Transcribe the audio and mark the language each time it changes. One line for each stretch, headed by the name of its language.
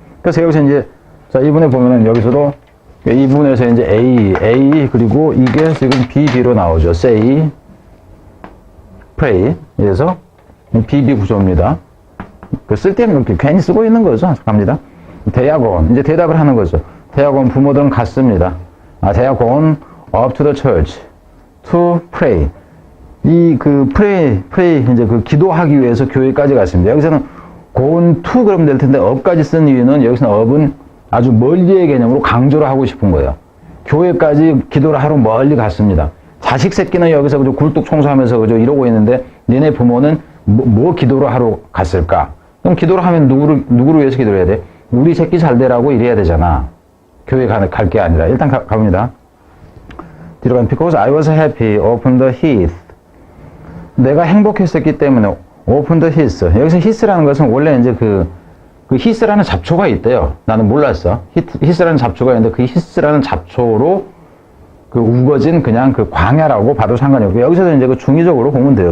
Korean: 그래서 여기서 이제 자 이분에 보면은 여기서도 이 부분에서 이제 A 그리고 이게 지금 BB로 나오죠.
English: say, pray.
Korean: 그래서 BB 구조입니다. 그 쓸데없는 괜히 쓰고 있는 거죠. 갑니다.
English: They are gone.
Korean: 이제 대답을 하는 거죠.
English: They are gone.
Korean: 부모들은 갔습니다.
English: They are gone up to the church to pray.
Korean: 이 그 pray 이제 그 기도하기 위해서 교회까지 갔습니다. 여기서는
English: gone to
Korean: 그러면 될 텐데 up까지 쓴 이유는 여기서는 up은 아주 멀리의 개념으로 강조를 하고 싶은 거예요. 교회까지 기도를 하러 멀리 갔습니다. 자식 새끼는 여기서 그저 굴뚝 청소하면서 그저 이러고 있는데 니네 부모는 뭐 기도를 하러 갔을까? 그럼 기도를 하면 누구를 위해서 기도를 해야 돼? 우리 새끼 잘 되라고 이래야 되잖아. 교회 갈 게 아니라. 일단 가봅니다. 뒤로 가면
English: because I was happy, open the heath.
Korean: 내가 행복했었기 때문에
English: open the heath.
Korean: 여기서 heath라는 것은 원래 이제 그 heath라는 잡초가 있대요. 나는 몰랐어. heath라는 잡초가 있는데 그 heath라는 잡초로 그 우거진 그냥 그 광야라고 봐도 상관이 없고 여기서도 이제 그 중의적으로 보면 돼요.